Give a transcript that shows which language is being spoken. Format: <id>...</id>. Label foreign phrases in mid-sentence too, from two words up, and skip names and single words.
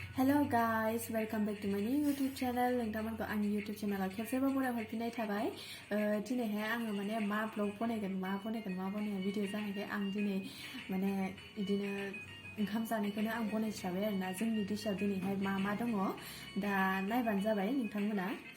<en>Hello guys, welcome back to my new YouTube channel.</en> <brx>नोंथांमोनखौ आंनि</brx> <en>YouTube channel</en> <brx>खेबसेबाव बरायहरफिननाय थाबाय। दिनैहाय आङो माने मा ब्लग बनायगोन भिडिअ जानायखाय आं दिनै माने बिदिनो ओंखाम जानायखौनो आं बनायस्राबाय आरोना। जोंनि डिशआव दिनैहाय मा दङ दा नायबानो जाबाय नोंथांमोना।</brx>